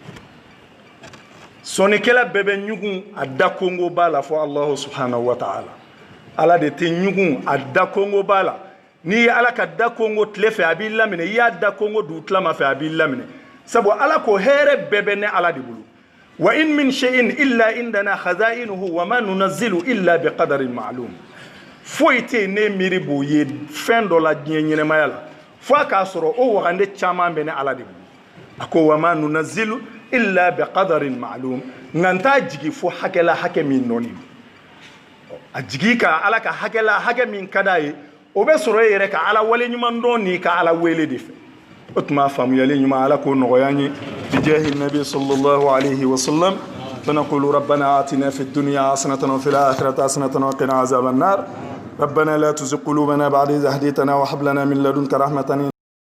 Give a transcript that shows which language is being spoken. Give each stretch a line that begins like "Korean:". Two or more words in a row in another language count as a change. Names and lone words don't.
Bambara: sɔnikɛla bɛɛ bɛ ɲugun a da kongo b'a la fɔ
Arabic: الله سبحانه وتعالى
Bambara: Ala de tɛ ɲugun a da kongo b'a la n'i ye Ala ka da kongo tile fɛ a b'i laminɛ i y'a da kongo dugutilama fɛ a b'i laminɛ sabu Ala ko hɛrɛ bɛɛ bɛ ne Ala de bolo
Arabic: وإن من شيء إلا عندنا خزائنه وما ننزله إلا بقدر معلوم
Bambara: foyi tɛ yen ne miiri b'o ye fɛn dɔ la diɲɛ ɲɛnɛmaya la fo a k'a sɔrɔ o wagande caman bɛ ne Ala de bolo a ko
Arabic: وما ننزله إلا بقدر
Bambara: ma'lum nka n t'a jigi fo hakɛla hakɛ min nɔɔni a jigi ka Ala ka hakɛla hakɛ min ka d'a ye o bɛ sɔrɔ e yɛrɛ ka Ala waleɲuman dɔn n'i ka Ala wele de fɛ o tuma faamuyali ɲuman Ala k'o nɔgɔya an ye bijahi nabi
Arabic: صلى الله عليه وسلم فنقول ربنا آتنا في الدنيا حسنة وفي الآخرة حسنة وقنا عذاب النار ربنا لا تزغ قلوبنا بعد إذ هديتنا وهب لنا من لدنك رحمة